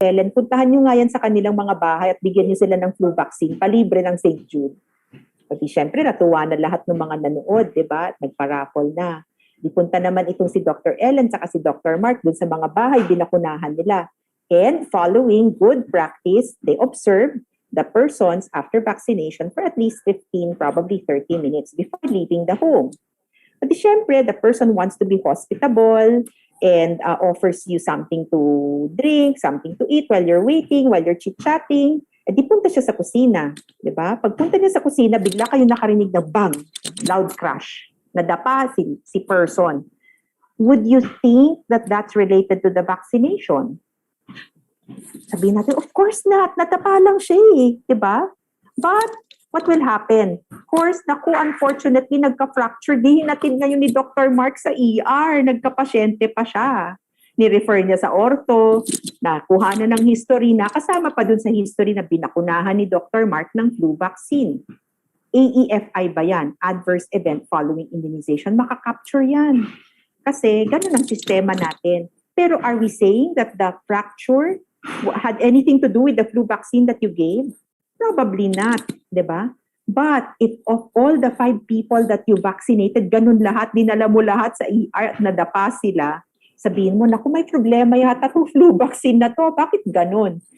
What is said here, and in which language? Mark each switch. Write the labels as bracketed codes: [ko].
[tl] Ellen, puntahan niyo nga yan sa kanilang mga bahay at bigyan niyo sila ng flu vaccine, palibre ng St. Jude. Kasi syempre, natuwa na lahat ng mga nanood, di ba? Nagparaffle na. Dipunta naman itong si Dr. Ellen saka si Dr. Mark dun sa mga bahay, binakunahan nila. [en] And following good practice, they observe the persons after vaccination for at least 15, probably 30 minutes before leaving the home. But syempre, the person wants to be hospitable and offers you something to drink, something to eat while you're waiting, while you're chit-chatting. [tl] Di punta siya sa kusina, di ba? Pagpunta niya sa kusina, bigla kayo nakarinig na bang, [en] loud crash, [tl] nadapa si person. [en] Would you think that that's related to the vaccination? [tl] Sabihin natin, [en] of course not. [tl] Natapa lang siya eh. Diba? [en] But, what will happen? [tl] Of course, naku, unfortunately, nagka-fracture. Dihin natin ngayon ni Dr. Mark sa ER. Nagka-pasyente pa siya. Ni-refer niya sa ortho. Nakuha na ng history na. Kasama pa dun sa history na binakunahan ni Dr. Mark ng flu vaccine. AEFI ba yan? [en] Adverse Event Following Immunization. [tl] Makaka-capture yan. Kasi ganun ang sistema natin. [en] Pero are we saying that the fracture had anything to do with the flu vaccine that you gave? Probably not, [tl] di ba? [en] But if of all the 5 people that you vaccinated, [tl] ganun lahat, dinala mo lahat sa ER at nadapa sila, sabihin mo, naku, may problema yata itong flu vaccine na to. Bakit ganun?